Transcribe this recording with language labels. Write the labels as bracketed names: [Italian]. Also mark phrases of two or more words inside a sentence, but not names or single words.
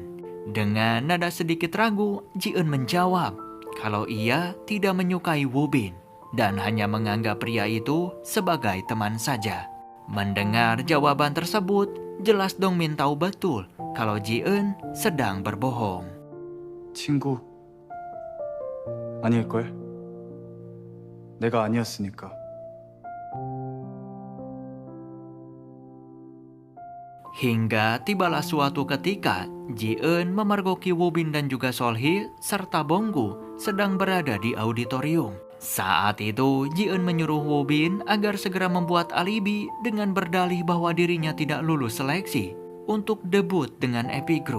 [Indonesian] Dengan nada sedikit ragu, Ji-eun menjawab kalau ia tidak menyukai Woo-bin dan hanya menganggap pria itu sebagai teman saja. Mendengar jawaban tersebut, jelas Dongmin tahu betul kalau Ji-eun sedang berbohong. [Korean] 친구 아닐걸? 내가 아니었으니까. [Indonesian] Hingga tibalah suatu ketika, Ji-eun memergoki Woo-bin dan juga Solhee serta Bonggu sedang berada di auditorium. Saat itu, Ji-eun menyuruh Woo-bin agar segera membuat alibi dengan berdalih bahwa dirinya tidak lulus seleksi untuk debut dengan Epi Group.